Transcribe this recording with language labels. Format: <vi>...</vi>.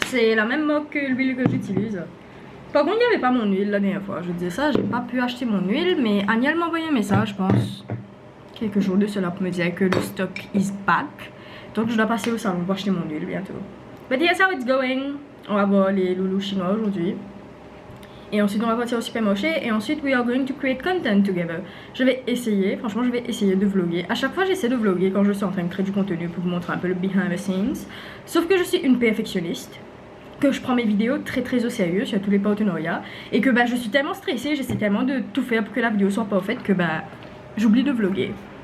<fr>C'est la même marque que l'huile que j'utilise. Par contre, il n'y avait pas mon huile la dernière fois. Je disais ça, j'ai pas pu acheter mon huile, mais Agnel m'a envoyé un message, je pense, quelques jours de cela pour me dire que le</fr> <en>stock is back.</en> <fr>Donc je dois passer au salon pour acheter mon huile bientôt.</fr> <en>But here's how it's going.</en> <fr>On va voir les loulous chinois aujourd'hui. Et ensuite, on va partir au supermarché. Et ensuite,</fr> <en>we are going to create content together.</en> <fr>Je vais essayer, franchement, je vais essayer de vlogger. À chaque fois, j'essaie de vlogger quand je suis en train de créer du contenu pour vous montrer un peu le</fr> <en>behind the scenes.</en> <fr>Sauf que je suis une perfectionniste. Que je prends mes vidéos très très au sérieux sur tous les partenariats. Et que bah, je suis tellement stressée, j'essaie tellement de tout faire pour que la vidéo soit parfaite que bah, j'oublie de vlogger.</fr>